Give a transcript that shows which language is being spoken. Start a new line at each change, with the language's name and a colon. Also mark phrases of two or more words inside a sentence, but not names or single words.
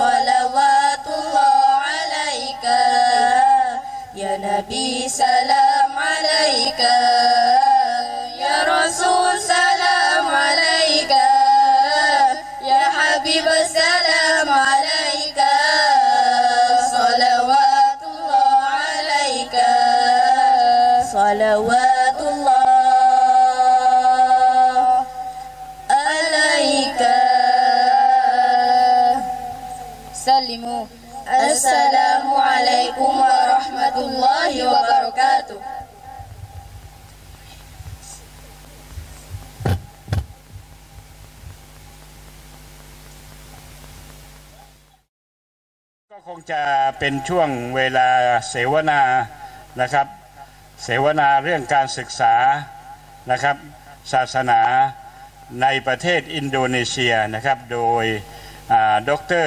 Arabic: صلوات الله عليك يا نبي سلام عليك يا رسول سلام عليك يا حبيب سلام عليك صلوات الله عليك صلوات الله عليك سلموا السلام عليكم ورحمة الله وبركاته
Thai: ก็คงจะเป็นช่วงเวลาเสวนานะครับเสวนาเรื่องการศึกษานะครับศาสนาในประเทศอินโดนีเซียนะครับโดยดร.